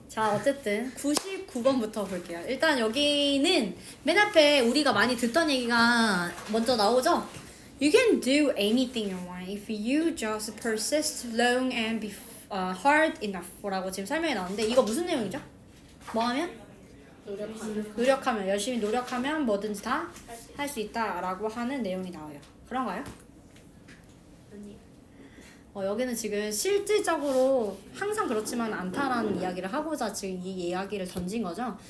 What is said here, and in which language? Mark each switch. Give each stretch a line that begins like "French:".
Korean: 자, 어쨌든 99번부터 볼게요. 일단 여기는 맨 앞에 우리가 많이 듣던 얘기가 먼저 나오죠.
English: You can do anything you want if you just persist long and be hard enough
Korean: 라고 지금 설명이 나오는데 이거 무슨 내용이죠? 뭐 하면? 노력하면 열심히 노력하면 뭐든지 다 할 수 있다 라고 하는 내용이 나와요. 그런가요? 여기는 지금 실질적으로 항상 그렇지만 않다라는 이야기를 하고자 지금 이 이야기를 던진 거죠.